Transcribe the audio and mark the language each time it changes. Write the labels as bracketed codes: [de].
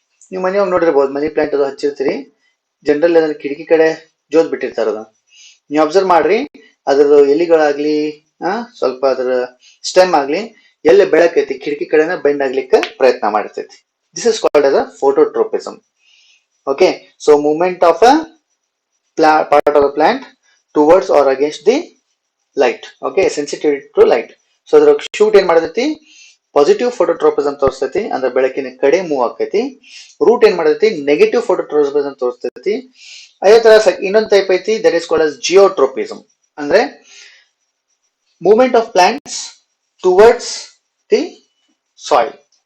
[kn] ನೀವು ಮನೆಯೊಳಗೆ ನೋಡಿರ್ಬೋದು, ಮನಿ ಪ್ಲಾಂಟ್ ಅದು ಹಚ್ಚಿರ್ತೀರಿ, ಜನರಲ್ ಅದನ್ನ ಕಿಟಕಿ ಕಡೆ ಜೋತ್ ಬಿಟ್ಟಿರ್ತಾರ. ಅದನ್ನ ನೀವು ಅಬ್ಸರ್ವ್ ಮಾಡ್ರಿ, ಅದ್ರ ಎಲಿಗಳಾಗ್ಲಿ ಸ್ವಲ್ಪ ಅದ್ರ ಸ್ಟೆಮ್ ಆಗ್ಲಿ ಎಲ್ಲಿ ಬೆಳಕೈತಿ ಕಿಟಕಿ ಕಡೆನ ಬೆಂಡ್ ಆಗ್ಲಿಕ್ಕೆ ಪ್ರಯತ್ನ ಮಾಡಿರ್ತೈತಿ. [en] This is called as a phototropism. Okay, so movement of a part of the plant towards or against the light. Okay, sensitivity to light. [kn] So ಅದರ ಶೂಟ್ ಏನ್ ಮಾಡತೈತಿ ಪಾಸಿಟಿವ್ ಫೋಟೋಟ್ರೋಪಿಸಮ್ ತೋರಿಸ್ತೈತಿ, ಅಂದ್ರೆ ಬೆಳಕಿನ ಕಡೆ ಮೂವ್ ಆಕೈತಿ. ರೂಟ್ ಏನ್ ಮಾಡತೈತಿ ನೆಗೆಟಿವ್ ಫೋಟೋಟ್ರೋಪಿಸಮ್ ತೋರಿಸ್ತೈತಿ. ಅದೇ ತರ ಇನ್ನೊಂದು ಟೈಪ್ ಐತಿ, [en] that is called as geotropism, [kn] ಅಂದ್ರೆ [en] Movement of plants towards the soil.